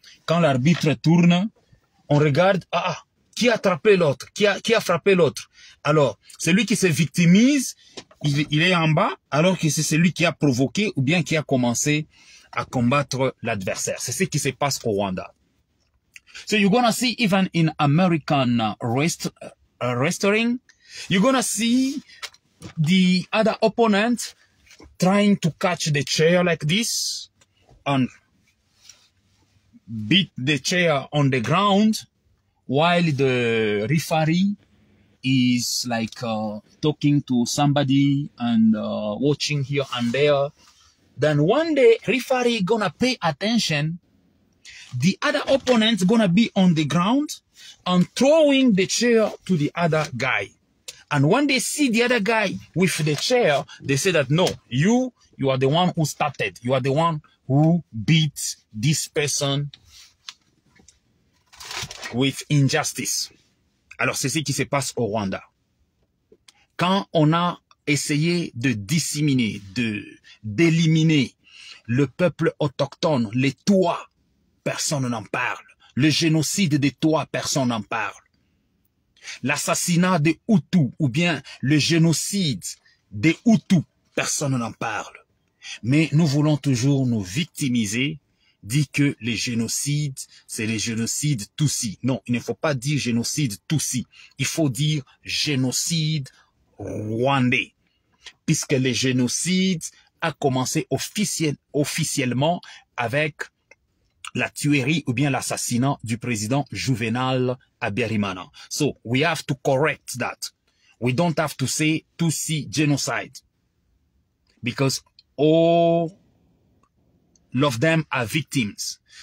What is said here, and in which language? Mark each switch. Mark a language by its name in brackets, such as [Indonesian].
[French] Quand l'arbitre tourne, on regarde, qui a attrapé l'autre? Qui a frappé l'autre? Alors, celui qui se victimise, il est en bas, alors que c'est celui qui a provoqué ou bien qui a commencé à combattre l'adversaire. C'est ce qui se passe au Rwanda. [English] So you're gonna see even in American wrestling, you're gonna see the other opponent trying to catch the chair like this and beat the chair on the ground while the referee is like talking to somebody and watching here and there. Then one day, referee gonna pay attention. The other opponent gonna be on the ground and throwing the chair to the other guy. And when they see the other guy with the chair, they say that, no, you are the one who started. You are the one who beat this person with injustice. [French] Alors, c'est ce qui se passe au Rwanda. Quand on a essayé de disséminer, d'éliminer le peuple autochtone, les Touas, personne n'en parle. Le génocide des Touas, personne n'en parle. L'assassinat des Hutus ou bien le génocide des Hutus, personne n'en parle. Mais nous voulons toujours nous victimiser, dire que les génocides, c'est les génocides Tutsis. Non, il ne faut pas dire génocide Tutsi. Il faut dire génocide rwandais. Puisque le génocide a commencé officiellement avec la tuerie ou bien l'assassinat du président Juvenal Habyarimana. [English] So, we have to correct that. We don't have to say Tutsi genocide. Because all of them are victims.